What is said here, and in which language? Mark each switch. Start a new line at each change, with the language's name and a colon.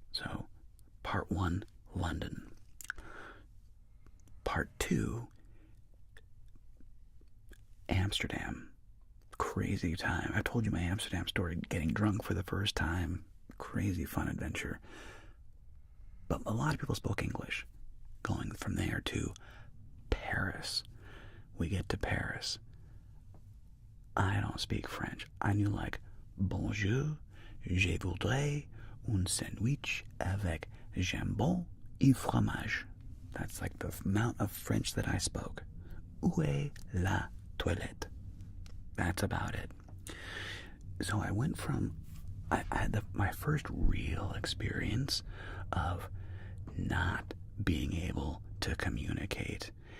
English: So part 1, London. Part 2, Amsterdam. Crazy time. I told you my Amsterdam story, getting drunk for the first time. Crazy fun adventure. But a lot of people spoke English. Going from there to Paris. We get to Paris. I don't speak French. I knew like
French: bonjour, je voudrais un sandwich avec jambon et fromage.
English: That's like the amount of French that I spoke.
French: Où est la toilette?
English: That's about it. So I went from, I had my first real experience of not being able to communicate.